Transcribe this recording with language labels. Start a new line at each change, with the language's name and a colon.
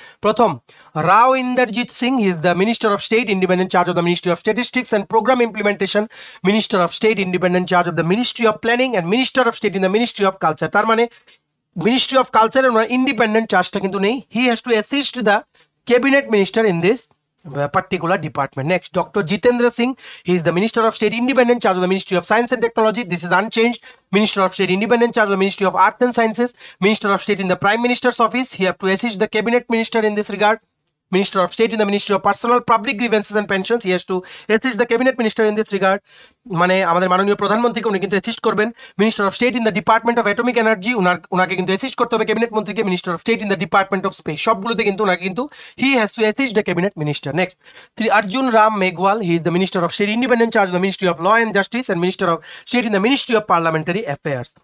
Bangla: প্রথম
English: Rao Inderjit Singh, he is the minister of state independent charge of the ministry of statistics and programme implementation, minister of state independent charge of the ministry of planning and minister of state in the ministry of culture.
Bangla: তার মানে ministry of কালচারের ওনার independent চার্জটা কিন্তু নেই।
English: He has to assist the cabinet minister in this particular department. Next, Dr. Jitendra Singh, he is the Minister of State Independent Charge of the Ministry of Science and Technology. This is unchanged. Minister of State Independent Charge of the Ministry of Arts and Sciences. Minister of State in the Prime Minister's Office. He have to assist the Cabinet Minister in this regard. Minister of State in the Ministry of Personal Public Grievances and Pensions. He has to assist the Cabinet Minister in this regard.
Bangla: মানে আমাদের মাননীয় প্রধানমন্ত্রীকে উনি কিন্তু assist করবেন।
English: minister of state in the department of atomic energy,
Bangla: ওনাকে কিন্তু assist করতে হবে ক্যাবিনেট মন্ত্রীকে।
English: minister of state in the department of space,
Bangla: সবগুলোতে কিন্তু ওনাকে কিন্তু
English: He has to assist the cabinet minister. Next, Shri Arjun Ram Meghwal, he is the minister of state independent charge of the ministry of law and justice and minister of state in the ministry of parliamentary affairs.